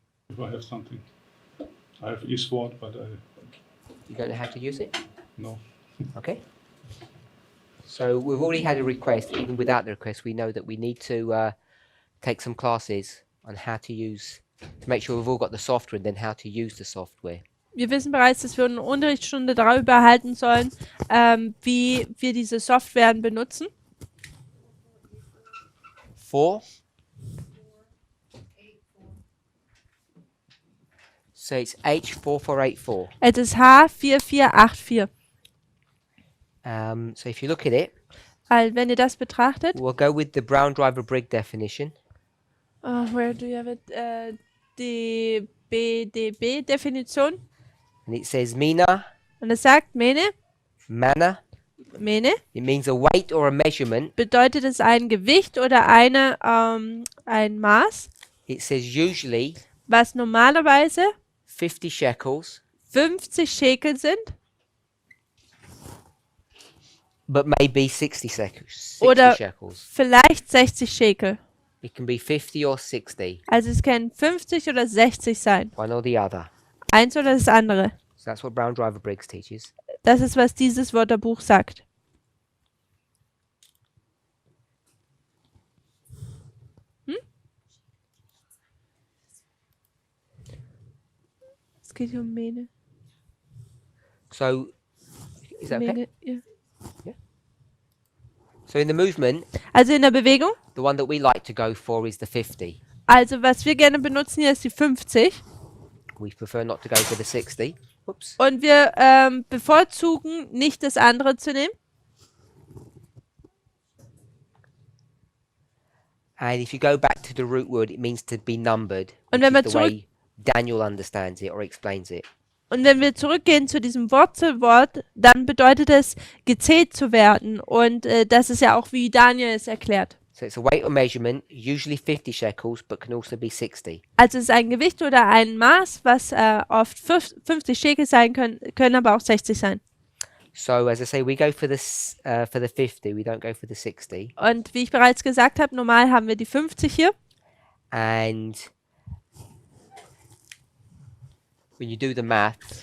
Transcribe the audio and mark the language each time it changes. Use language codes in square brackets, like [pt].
[en] If I have something. I have eSword, but You don't know how to use it? no. Okay. So we've already had a request. Even without the request, we know that we need to take some classes on how to use, to make sure we've all got the software and then how to use the software. [de] Wir wissen bereits, dass wir eine Unterrichtsstunde darüber erhalten sollen, wie wir diese Softwaren benutzen. [en] 4. So it's H4484. [de] Es ist H4484. [en] So if you look at it, [de] Also wenn ihr das betrachtet, [en] we'll go with the Brown Driver Brigg definition. where do you have it? [de] Die BDB-Definition. [en] And it says Mina, [de] Und es sagt, Mene, [en] Mana. [de] Mene, [en] It means a weight or a measurement. [de] bedeutet es ein Gewicht oder ein Maß, [en] It says usually [de] was normalerweise [en] 50 shekels, [de] 50 Schekel sind [en] but maybe 60 shekels. 60 [de] Oder- [en] shekels. [de] vielleicht 60 Schekel. [en] It can be 50 or 60, [de] Also es können 50 oder 60 sein. [en] one or the other. [de] Eins oder das andere. [en] So that's what Brown Driver Briggs teaches. [de] Das ist, was dieses Wörterbuch sagt. Es geht hier um Mene. [en] So, is that okay? [de] Mene, ja. [en] So in the movement, [de] Also in der Bewegung. [en] the one that we like to go for is the 50. [de] Also was wir gerne benutzen hier ist die 50. [en] We prefer not to go for the 60. Whoops. [de] Und wir bevorzugen nicht das andere zu nehmen. [en] And if you go back to the root word, it means to be numbered, [de] Und wenn wir [en] is the way Daniel understands it or explains it. [de] Und wenn wir zurückgehen zu diesem Wurzelwort, dann bedeutet es, gezählt zu werden. Und das ist ja auch, wie Daniel es erklärt. [en] So it's a weight or measurement, usually 50 shekels, but can also be 60. [de] Also es ist ein Gewicht oder ein Maß, was oft 50 Schekel sein können aber auch 60 sein. [en] So as I say, we go for the 50. We don't go for the 60. [de] Und wie ich bereits gesagt habe, normal haben wir die 50 hier. [en] And when you do the math,